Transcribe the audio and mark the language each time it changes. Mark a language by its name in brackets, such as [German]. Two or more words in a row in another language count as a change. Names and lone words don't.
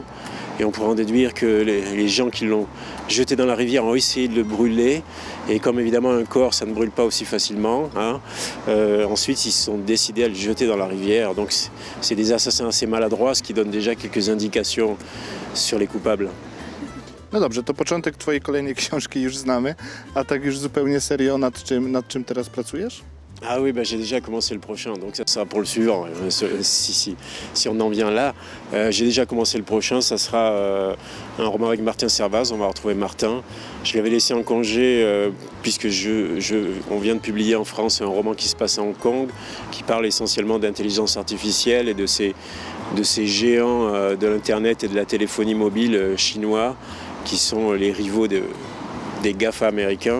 [French] Et on pourrait en déduire que les gens qui l'ont jeté dans la rivière ont essayé de le brûler. Et comme évidemment un corps, ça ne brûle pas aussi facilement, hein, ensuite ils se sont décidés à le jeter dans la rivière. Donc c'est des assassins assez maladroits, ce qui donne déjà quelques indications sur les coupables. [Polish] No dobrze, to początek twojej kolejnej książki już znamy, a tak już zupełnie serio, nad czym teraz pracujesz? [French] Ah oui, j'ai déjà commencé le prochain, donc ça sera pour le suivant, si on en vient là. J'ai déjà commencé le prochain, ça sera un roman avec Martin Servaz, on va retrouver Martin. Je l'avais laissé en congé puisque on vient de publier en France un roman qui se passe à Hong Kong, qui parle essentiellement d'intelligence artificielle et de ces géants de l'Internet et de la téléphonie mobile chinois, qui sont les rivaux des GAFA américains.